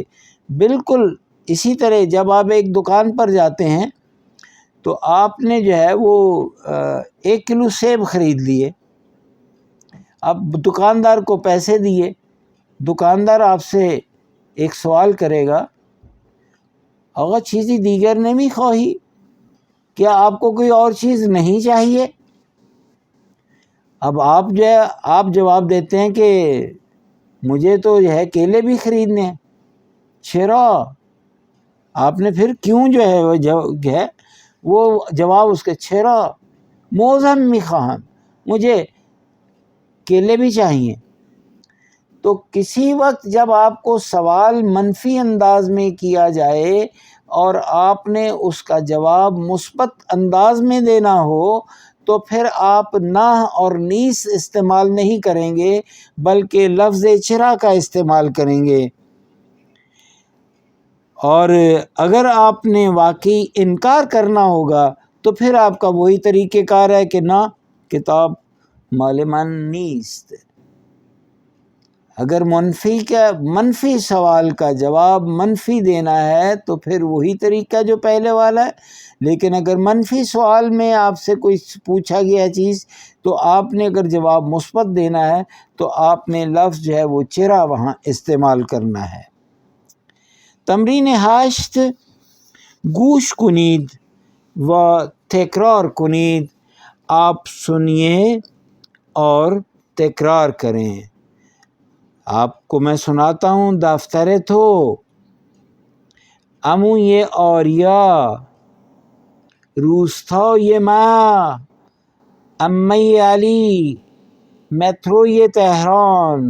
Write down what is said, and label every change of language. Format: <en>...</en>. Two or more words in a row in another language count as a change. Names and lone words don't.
<ur>بالکل اسی طرح جب آپ ایک دکان پر جاتے ہیں تو آپ نے جو ہے وہ 1 کلو سیب خرید لیے، اب دکاندار کو پیسے دیے، دکاندار آپ سے ایک سوال کرے گا</ur> <fa>آقا چیزی دیگر نمی خواہی،</fa> <ur>کیا آپ کو کوئی اور چیز نہیں چاہیے؟ اب آپ جو ہے آپ جواب دیتے ہیں کہ مجھے تو جو ہے کیلے بھی خریدنے ہیں، چرا، آپ نے پھر کیوں جو ہے وہ جواب اس کے</ur> <fa>چرا موزم می خواہم،</fa> <ur>مجھے کیلے بھی چاہیے۔ تو کسی وقت جب آپ کو سوال منفی انداز میں کیا جائے اور آپ نے اس کا جواب مثبت انداز میں دینا ہو تو پھر آپ نہ اور نیس استعمال نہیں کریں گے بلکہ لفظ چرا کا استعمال کریں گے، اور اگر آپ نے واقعی انکار کرنا ہوگا تو پھر آپ کا وہی طریقہ کار ہے کہ</ur> <fa>نہ کتاب مال من نیست۔</fa> <ur>اگر منفی سوال کا جواب منفی دینا ہے تو پھر وہی طریقہ جو پہلے والا ہے، لیکن اگر منفی سوال میں آپ سے کوئی پوچھا گیا چیز تو آپ نے اگر جواب مثبت دینا ہے تو آپ نے لفظ جو ہے وہ چرا وہاں استعمال کرنا ہے۔</ur> <fa>تمرین 8 گوش کنید و تکرار کنید،</fa> <ur>آپ سنیے اور تکرار کریں۔ آپ کو میں سناتا ہوں،</ur> <fa>دفتر تو امو یہ آریا، روستا یہ ماں، امی علی، میترو یہ تہران۔</fa>